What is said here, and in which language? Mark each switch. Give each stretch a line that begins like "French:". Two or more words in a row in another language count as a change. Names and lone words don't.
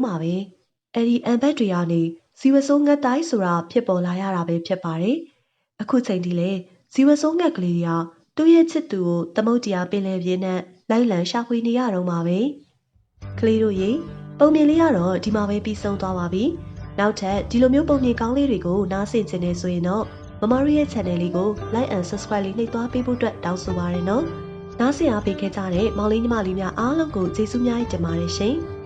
Burmese: မှာပဲ။အဲဒီအန်ဘတ်တွေကနေဇီဝဆိုးငှက်တိုင်းဆိုတာဖြစ်ပေါ်လာရတာပဲဖြစ်ပါတယ်။အခုချိန်ထိလေဇီဝဆိုးငှက်ကလေးတွေကသူ့ရဲ့ချစ်သူကိုသမုဒ္ဒရာပင်လယ်ပြင်နဲ့လိုက်လံရှာဖွေနေရတော့မှာပဲ။ကလေးတို့ရေပုံမြင်လေးကတော့ဒီမှာပဲပြီးဆုံးသွားပါပြီ။နောက်ထပ်ဒီလိုမျိုးပုံမြင်ကောင်းလေးတွေကိုနားဆင်ချင်နေဆိုရင်တော့မမတို့ရဲ့ channel လေးကို
English: like and subscribe
Burmese: လေးနှိပ်သွားပေးဖို့အတွက်တောင်းဆိုပါရနော်။နားဆင်အားပေးခဲ့ကြတဲ့မောင်လေးညီမလေးများအားလုံးကိုကျေးဇူးများတင်ပါတယ်ရှင်။